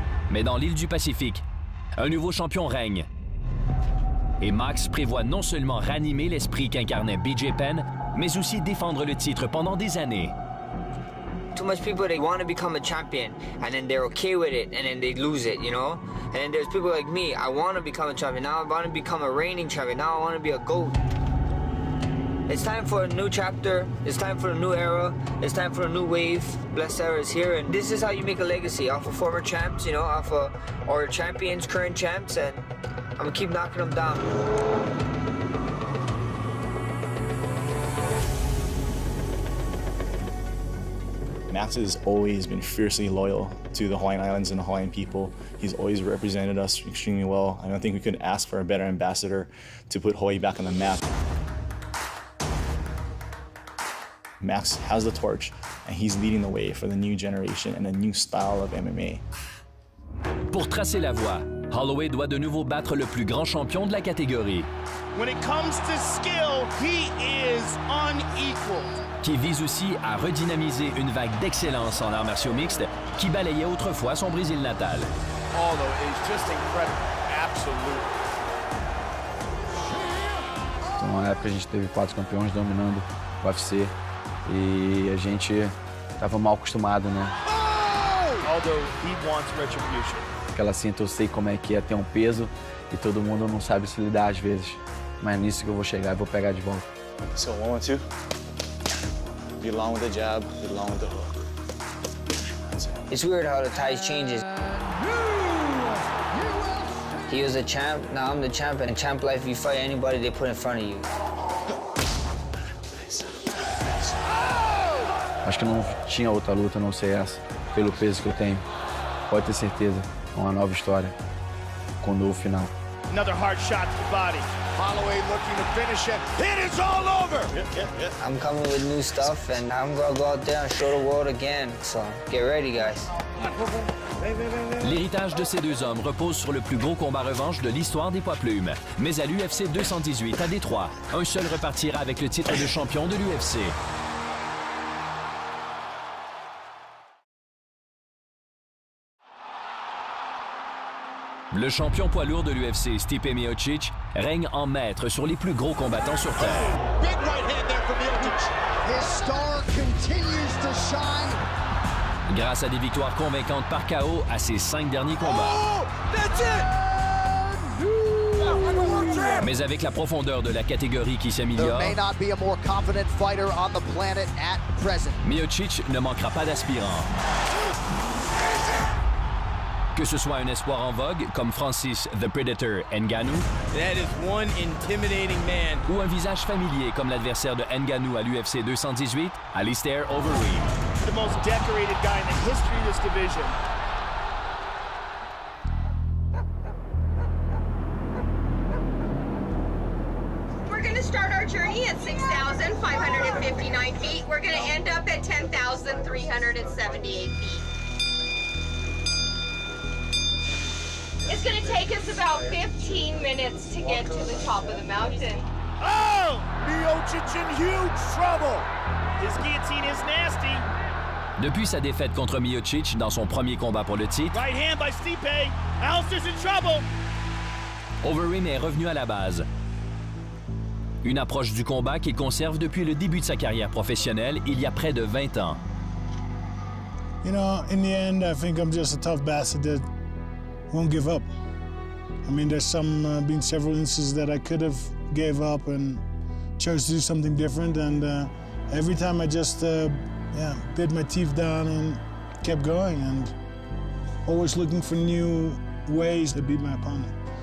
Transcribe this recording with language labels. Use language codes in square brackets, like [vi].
[fr] Mais dans l'île du Pacifique, un nouveau champion règne. Et Max prévoit non seulement ranimer l'esprit qu'incarnait BJ Penn, mais aussi défendre le titre pendant des années. [en] Too much people, they want to become a champion, and then they're okay with it, and then they lose it, you know? And then there's people like me, I want to become a champion, now I want to become a reigning champion, now I want to be a GOAT. It's time for a new chapter, it's time for a new era, it's time for a new wave. Blessed Era is here, and this is how you make a legacy, off of former champs, you know, off of or champions, current champs, and I'm gonna keep knocking them down. Max has always been fiercely loyal to the Hawaiian Islands and the Hawaiian people. He's always represented us extremely well. I don't think we could ask for a better ambassador to put Hawaii back on the map. Max has the torch, and he's leading the way for the new generation and a new style of MMA. [fr] Pour tracer la voie, Holloway doit de nouveau battre le plus grand champion de la catégorie. [en] When it comes to skill, he is unequaled. [fr] Qui vise aussi à redynamiser une vague d'excellence en arts martiaux mixtes qui balayait autrefois son Brésil natal. [en] Aldo is just incredible, absolutely. [pt] Então, na época a gente teve 4 campeões dominando o UFC e a gente estava mal acostumado, né? [en] Aldo, he wants retribution. [pt] Aquela cinta eu sei como é que é ter um peso e todo mundo não sabe se lidar às vezes. Mas é nisso que eu vou chegar e vou pegar de volta. [en] So 1, 2. Be long with the jab, be long with the hook. It's weird how the ties changes. He was a champ, now I'm the champ, and in champ life you fight anybody they put in front of you. [pt] Acho que não tinha outra luta a não ser essa, pelo peso que eu tenho. Pode ter certeza, é uma nova história, com um novo final. [en] Another hard shot to the body. Holloway looking to finish it. It is all over! I'm coming with new stuff, and I'm gonna go out there and show the world again. So, get ready, guys. [fr] L'héritage de ces deux hommes repose sur le plus gros combat revanche de l'histoire des poids plumes. Mais à l'UFC 218 à Détroit, un seul repartira avec le titre de champion de l'UFC. Le champion poids lourd de l'UFC, Stipe Miocic, règne en maître sur les plus gros combattants sur Terre. [en] Big right hand there for Miocic. His star continues to shine. [fr] Grâce à des victoires convaincantes par KO à ses 5 derniers combats. [en] Oh, that's it! [fr] Mais avec la profondeur de la catégorie qui s'améliore, [en] There may not be a more confident fighter on the planet at present. [fr] Miocic ne manquera pas d'aspirants. Que ce soit un espoir en vogue comme Francis The Predator Ngannou, [en] That is one intimidating man. [fr] ou un visage familier comme l'adversaire de Ngannou à l'UFC 218, Alistair Overeem. [en] The most decorated guy in the history of this division. We're going to start our journey at 6,559 feet. We're going to end up at 10,378 feet. It's going to take us about 15 minutes to get to the top of the mountain. Oh! Miocic in huge trouble. This guillotine is nasty. [fr] Depuis sa défaite contre Miocic dans son premier combat pour le titre, [en] Right hand by Stipe. Alistair's in trouble. [fr] Overeem est revenu à la base. Une approche du combat qu'il conserve depuis le début de sa carrière professionnelle, il y a près de 20 ans. [en] You know, in the end, I think I'm just a tough bastard that won't give up. I mean, there's been several instances that I could have gave up and chose to do something different, and every time I just bit my teeth down and kept going, and always looking for new ways to beat my opponent.